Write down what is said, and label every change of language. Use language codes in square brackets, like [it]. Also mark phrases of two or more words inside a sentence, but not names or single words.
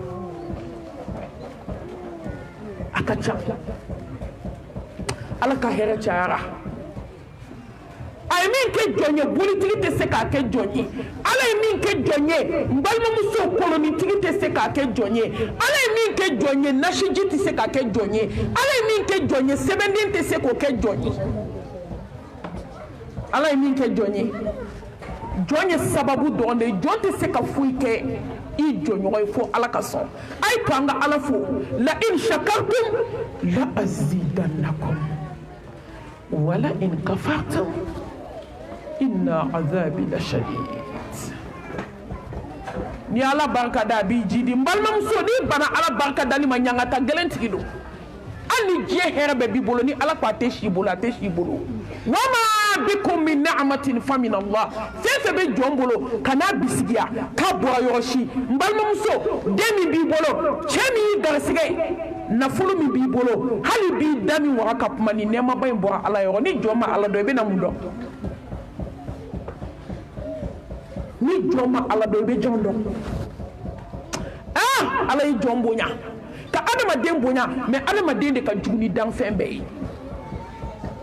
[bm] a ka ca Ala ka hɛrɛ cayara a ye min kɛ jɔn ye bolitigi tɛ se k'a kɛ jɔn ye Ala ye min kɛ jɔn ye n balimamuso kolonitigi tɛ se k'a kɛ jɔn ye Ala ye min kɛ jɔn ye nasiji tɛ se k'a kɛ jɔn ye Ala ye min kɛ jɔn ye sɛbɛnden tɛ se k'o kɛ jɔn ye Ala ye min kɛ jɔn ye jɔn ye sababu dɔrɔn de ye jɔn tɛ se ka foyi kɛ i jɔɲɔgɔn ye fo Ala ka sɔn a ye to an ka Ala fo la [ar] إن شكرتم لأزيدنكم ولئن كفرتم إن عذابي لشديد [bm] ni Ala barika da a b'i jidi n balimamuso n'i bana Ala barika dali ma ɲangata gɛlɛn tigi don hali ni diɲɛ hɛrɛ bɛɛ b'i bolo ni Ala ko a tɛ si i bolo a tɛ si i bolo [ar] وما بكم من نعمة فمن الله [bm] fɛn fɛn bɛ jɔn bolo ka n'a bisigiya k'a bɔra yɔrɔ si n balimamuso den min b'i bolo cɛ min y'i garisigɛ nafolo min b'i bolo hali b'i da min waga ka kuma ni nɛɛmaba in bɔra Ala yɔrɔ ni jɔn ma Ala dɔn i bɛna mun dɔn ni jɔn ma Ala dɔn i bɛ jɔn dɔn Ala ye jɔn bonya ka adamaden bonya mais adamaden de ka jugu ni danfɛn bɛɛ ye